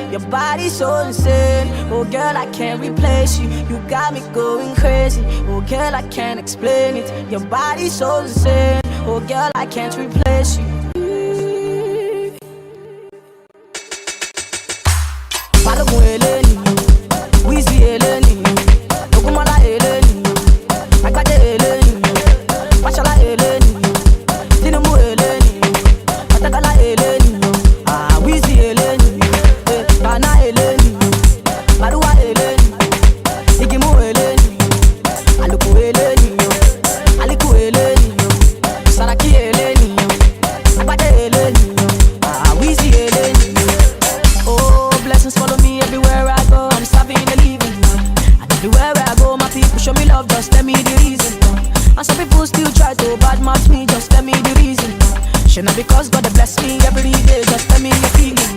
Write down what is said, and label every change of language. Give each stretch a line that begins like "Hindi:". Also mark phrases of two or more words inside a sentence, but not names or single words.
English: Your body's so insane. Oh girl, I can't replace you. You got me going crazy. Oh girl, I can't explain it. Your body's so insane. Oh girl, I can't replace you.
Yoruba: Balogun eleni, Wizzy eleni, Ogunmola eleni, Agbade eleni, Fashola eleni, Tinubu eleni, Otegala eleni, Wizzy eleni, Bana eleni, Maruwa eleni, Igimu eleni, Aluku eleni, Aliku eleni, Saraki eleni, Agbade eleni, Wizzy eleni.
English: Oh, blessings follow me everywhere I go. I'm serving the living. And everywhere I go, my people show me love, just tell me the reason. And some people still try to badmouth me, just tell me the reason. Should not because God bless me every day, just tell me your feeling.